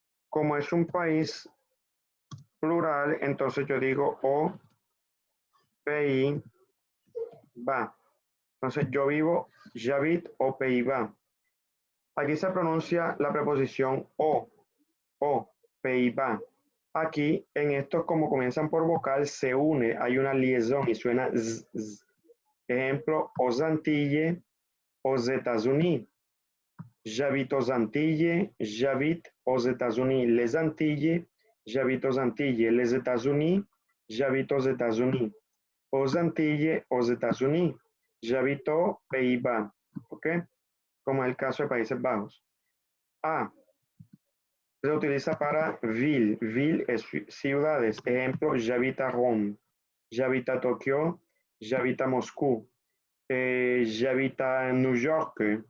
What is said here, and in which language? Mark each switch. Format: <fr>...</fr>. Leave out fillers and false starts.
<es>Como es un país plural, entonces yo digo o Pays Bas. Entonces yo vivo,</es> <fr>j'habite au Pays Bas.</fr> <es>Aquí se pronuncia la preposición o, Pays Bas. Aquí, en estos, como comienzan por vocal, se une, hay una liaison y suena z, z. Ejemplo,</es> <fr>aux Antilles, aux États-Unis. J'habite aux Antilles, j'habite aux États-Unis. Les Antilles, j'habite aux Antilles. Les États-Unis, j'habite aux États-Unis. Aux Antilles, aux États-Unis. J'habite aux Pays-Bas. ¿Ok?</fr> <es>Como es el caso de Países Bajos. A. Se utiliza para ville. Ville es ciudades. Ejemplo,</es> <fr>j'habite à Rome. J'habite à Tokio. J'habite à Moscú. J'habite à New York.</fr>